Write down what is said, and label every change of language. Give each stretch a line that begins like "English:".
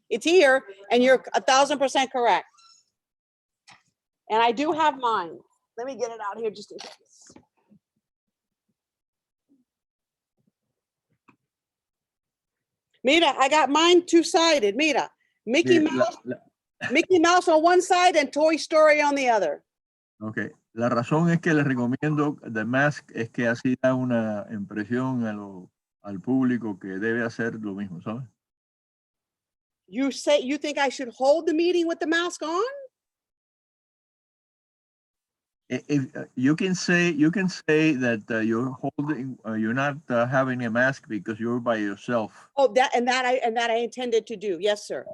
English: It's here and you're 1,000% correct. And I do have mine. Let me get it out here just in case. Mira, I got mine two-sided. Mira, Mickey Mouse on one side and Toy Story on the other.
Spanish: Ok, la razón es que les recomiendo The Mask es que así da una impresión al público que debe hacer lo mismo, ¿sabes?
English: You think I should hold the meeting with the mask on? You can say that you're holding, you're not having a mask because you're by yourself. Oh, that I intended to do. Yes, sir.